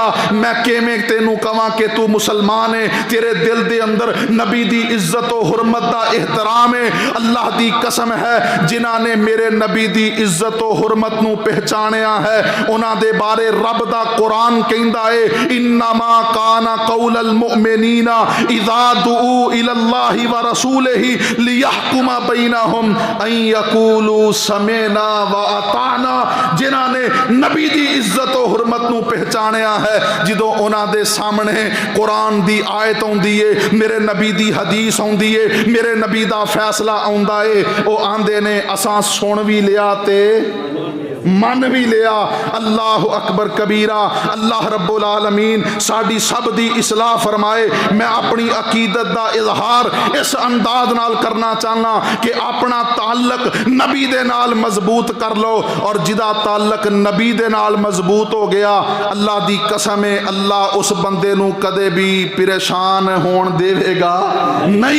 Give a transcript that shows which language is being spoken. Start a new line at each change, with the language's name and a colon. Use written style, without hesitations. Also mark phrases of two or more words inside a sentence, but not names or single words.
Punjabi: میں کیویں تینوں کہواں کہ تو مسلمان ہے، تیرے دل دے اندر نبی دی عزت اور حرمت دا احترام ہے. اللہ دی قسم ہے جنہاں نے میرے نبی دی عزت اور حرمت نوں پہچانیا ہے انہاں دے بارے رب دا قرآن کہندا ہے
Arabic: إنما كان قول المؤمنين إذا دعوا إلى الله ورسوله ليحكم بينهم أن يقولوا سمعنا وأطعنا.
Punjabi: جنہاں نے نبی دی عزت اور حرمت نوں پہچانیا ہے جدوں انہاں دے سامنے قرآن دی آیت آؤندی ہے، میرے نبی دی حدیث آؤندی ہے، میرے نبی دا فیصلہ آؤندا ہے، او آندے نیں اساں سن وی لیا تے من وی لیا.
Arabic: الله أكبر كبيرا.
Punjabi: اللہ رب العالمین ساڈی سب دی اصلاح فرمائے. میں اپنی عقیدت دا اظہار اس انداز نال کرنا چاہنا کہ اپنا تعلق نبی دے نال مضبوط کر لو، اور جدا تعلق نبی دے نال مضبوط ہو گیا، اللہ دی قسم ہے، اللہ اس بندے نوں کدے وی پریشان ہون دیویگا نہیں.